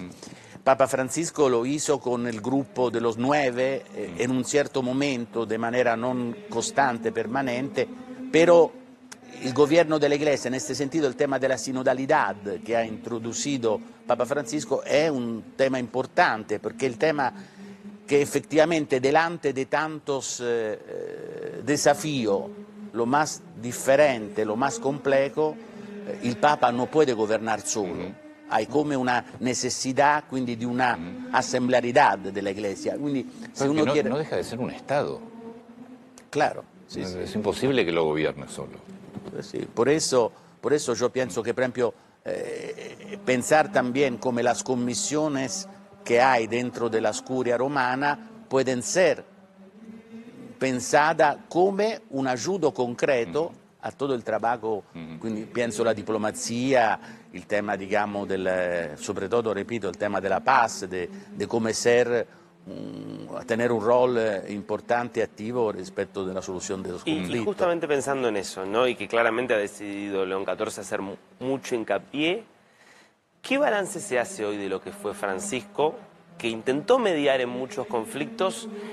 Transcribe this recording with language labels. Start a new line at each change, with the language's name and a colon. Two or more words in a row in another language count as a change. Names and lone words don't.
Spanish: Papa Francisco lo hizo con el grupo de los 9 en un cierto momento, de manera no constante, permanente, pero el gobierno de la Iglesia, en este sentido el tema de la sinodalidad que ha introducido Papa Francisco es un tema importante, porque el tema que efectivamente delante de tantos desafíos, lo más diferente, lo más complejo, el Papa no puede gobernar solo. Hay como una necesidad
Italian: quindi di
Spanish: una assemblariedad de la Iglesia. Quindi, si uno quiere... no deja de ser un Estado. Claro. Sí, es imposible que lo gobierne solo. Sí, por eso yo pienso que, por ejemplo, pensar también como las comisiones que hay dentro de la curia romana pueden ser pensadas como un ayudo concreto a todo el trabajo, quindi pienso
Italian: la diplomazia, il tema,
Spanish: digamos,
Italian: soprattutto, ripeto, il tema della paz,
Spanish: de come ser, tener un rol importante y activo respecto de la solución de los conflictos. Y justamente pensando en eso, ¿no? Y que claramente ha decidido León XIV hacer mucho hincapié, ¿qué balance se hace hoy de lo que fue Francisco, que intentó mediar en muchos conflictos?